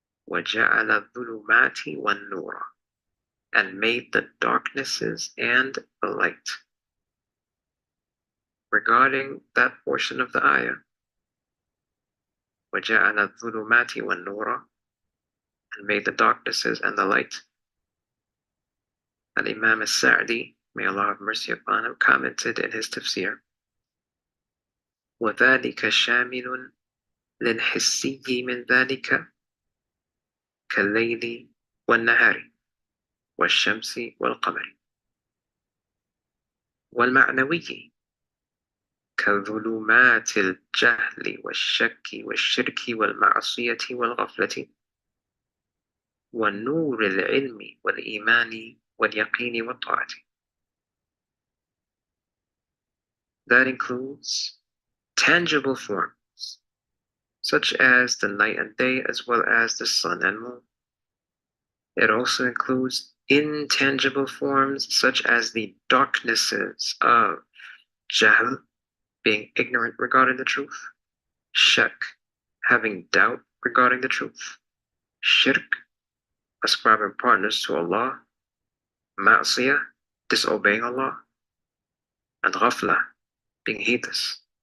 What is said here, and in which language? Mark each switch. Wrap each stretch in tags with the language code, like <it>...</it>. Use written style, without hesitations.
<ar>وَجَعَلَ الظُّلُمَاتِ وَالنُّورَ,</ar> <en>and made the darknesses and the light. regarding that portion of the ayah,</en> <ar>وَجَعَلَ الظُّلُمَاتِ وَالنُّورَ,</ar> <en>and made the darknesses and the light. Al-Imam al-Sa'di, may Allah have mercy upon him, commented in his tafsir,</en> <ar>وَذَلِكَ شَامِلٌ لِلْحِسِّيِّ مِنْ ذَلِكَ كَاللَّيْلِ وَالنَّهَارِ وَالشَّمْسِ وَالْقَمَرِ، والمعنوي كظلمات الجهل والشك والشرك والمعصية والغفلة، والنور العلم والإيمان واليقين والطاعة.</ar> <en>That includes tangible forms, such as the night and day, as well as the sun and moon. It also includes intangible forms, such as the darknesses of jahl, being ignorant regarding the truth, shak, having doubt regarding the truth, shirk, ascribing partners to Allah, ma'siyah, disobeying Allah, and ghafla, being heedless.</en>